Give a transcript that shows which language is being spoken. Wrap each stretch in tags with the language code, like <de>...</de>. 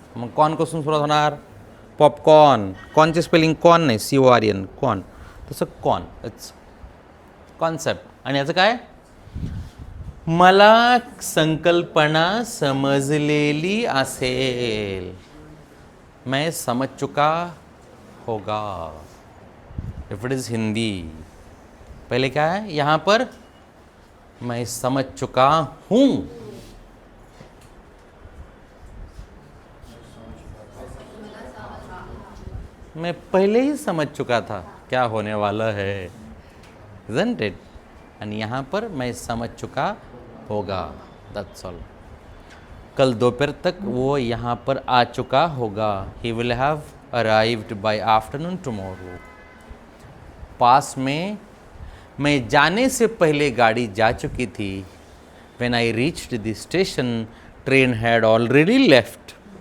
<mr>मग कॉन पासून सुरुवात होणार? पॉपकॉर्न. कॉनचे स्पेलिंग कॉन नाही, CORN, कॉन. तसं कॉन,</mr> <en>It's concept.</en> <mr>आणि याचं काय? मला संकल्पना समजलेली असेल,</mr> <hi>मैं समझ चुका होगा.</hi> <en>if it is</en> <hi>हिंदी, पहले क्या है यहाँ पर? मैं समझ चुका हूँ. मैं पहले ही समझ चुका था क्या होने वाला है,</hi> <en>isn't it?</en> <hi>and यहाँ पर मैं समझ चुका होगा.</hi> <en>that's all.</en> <hi>कल दोपहर तक वो यहाँ पर आ चुका होगा.</hi> <en>he will have arrived by afternoon tomorrow.</en> <hi>पास में, मैं जाने से पहले गाड़ी जा चुकी थी.</hi> <en>when I reached the station, train had already left.</en>